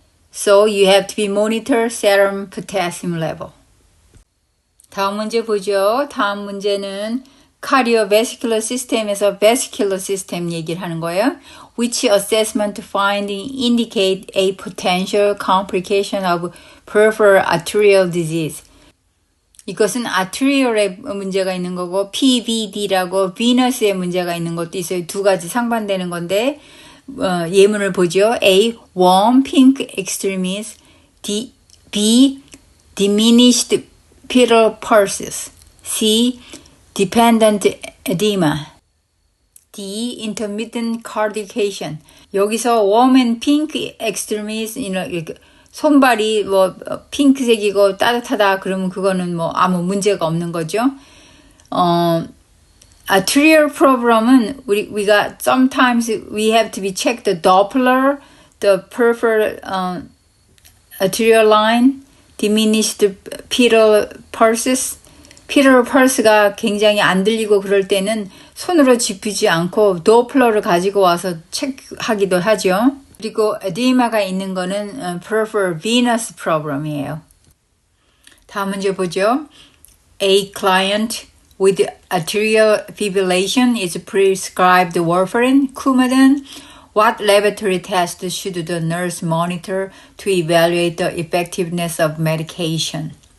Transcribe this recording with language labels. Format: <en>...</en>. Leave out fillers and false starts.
<en>So you have to be monitor serum potassium level.</en> <ko>다음 문제 보죠. 다음 문제는 cardiovascular system에서 vascular system 얘기를 하는 거예요.</ko> <en>Which assessment finding indicate a potential complication of peripheral arterial disease?</en> <ko>이것은 arterial에 문제가 있는 거고 PVD라고 venous에 문제가 있는 것도 있어요. 두 가지 상반되는 건데 예문을 보죠.</ko> <en>A. Warm pink extremis. B. Diminished pedal pulses. C. Dependent edema. D. Intermittent claudication.</en> <ko>여기서</ko> <en>warm and pink extremis</en> <ko>손발이 뭐 핑크색이고 따뜻하다 그러면 그거는 뭐 아무 문제가 없는 거죠.</ko> <en>Arterial problem은</en> <ko>우리가</ko> <en>sometimes we have to be checked the Doppler, the peripheral arterial line, diminished pedal pulses.</en> <ko>pedal pulse가 굉장히 안 들리고 그럴 때는 손으로 짚지 않고 도플러를 가지고 와서 체크하기도 하죠. 그리고 에디마가 있는 거는 peripheral venous problem이에요. 다음 문제 보죠.</ko> <en>A client with atrial fibrillation is prescribed warfarin, Coumadin. What laboratory test should the nurse monitor to evaluate the effectiveness of medication?</en>